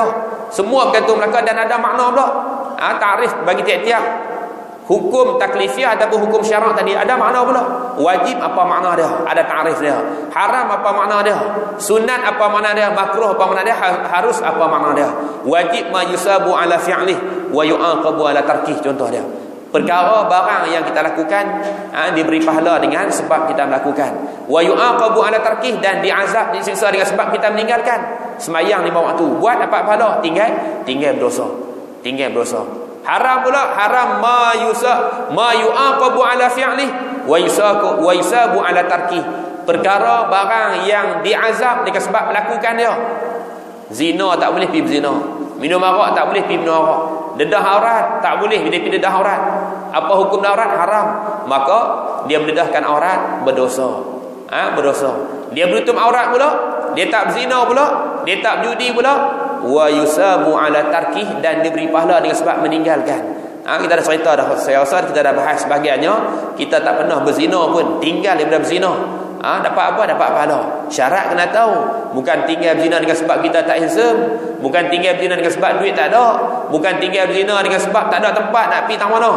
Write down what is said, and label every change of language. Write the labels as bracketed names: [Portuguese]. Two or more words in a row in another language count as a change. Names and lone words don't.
[Malay] Semua bergantung mereka, dan ada makna pula. Tarikh bagi tiap-tiap hukum taklifiyah ataupun hukum syarak tadi ada makna pula. Wajib apa makna dia? Ada tarikh dia. Haram apa makna dia? Sunat apa makna dia? Makruh apa makna dia? Harus apa makna dia? [Arabic] واجب ما يثاب على فعله ويعاقب على تركه, [Malay] contoh dia. Perkara barang yang kita lakukan diberi pahala dengan sebab kita melakukan. [Arabic] ويعاقب على تركه, [Malay] dan diazab, disiksa dengan sebab kita meninggalkan. Sembahyang 5 waktu, buat dapat pahala, tinggal berdosa. Haram pula, [Arabic] haram ما يعاقب على فعله ويثاب على تركه. [Malay] Perkara barang yang diazab dengan sebab melakukan dia. Zina tak boleh pergi berzina, minum arak tak boleh pergi minum arak, dedah aurat tak boleh pergi dedah aurat, Apa hukum aurat? Haram. Maka dia mendedahkan aurat, berdosa. Berdosa. Dia menutup aurat pula, dia tak berzina pula, dia tak berjudi pula, [Arabic] ويثاب على تركه, [Malay] dan diberi pahala dengan sebab meninggalkan. Kita dah cerita dah, saya rasa kita dah bahas sebahagiannya. Kita tak pernah berzina pun, tinggal daripada berzina. Dapat apa? Dapat pahala. Syarat kena tahu. Bukan tinggal berzina dengan sebab kita tak handsome, bukan tinggal berzina dengan sebab duit tak ada, bukan tinggal berzina dengan sebab tak ada tempat nak pergi tak mana.